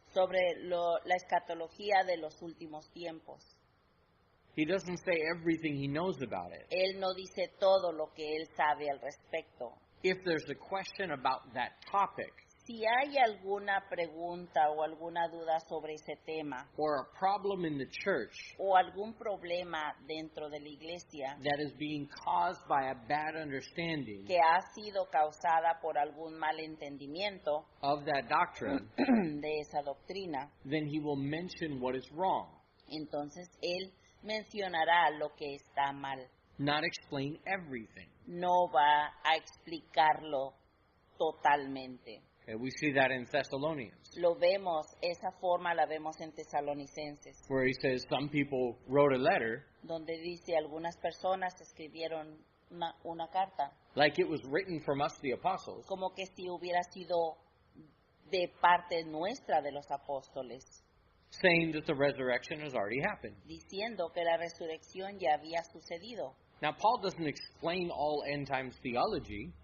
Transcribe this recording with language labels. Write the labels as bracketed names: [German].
[Spanish] sobre la escatología de los últimos tiempos. [English] He doesn't say everything he knows about it. [Spanish] Él no dice todo lo que él sabe al respecto. [English] If there's a question about that topic, [Spanish] Si hay alguna pregunta o alguna duda sobre ese tema [English] or a problem in the church [Spanish] o algún problema dentro de la iglesia [English] that is being caused by a bad understanding [Spanish] que ha sido causada por algún malentendimiento [English] of that doctrine, [Spanish] de esa doctrina, [English] then he will mention what is wrong, [Spanish] entonces él mencionará lo que está mal. [English] not explain everything. [Spanish] No va a explicarlo totalmente. [English] Okay, we see that in Thessalonians, [Spanish] Lo vemos, esa forma la vemos en Tesalonicenses, [English] where he says some people wrote a letter [Spanish] donde dice algunas personas escribieron una carta, [English] like it was written from us, the apostles, [Spanish] como que si hubiera sido de parte nuestra de los apóstoles, [English] saying that the resurrection has already happened. [Spanish] diciendo que la resurrección ya había sucedido. [English] Now, Paul doesn't explain all end times theology.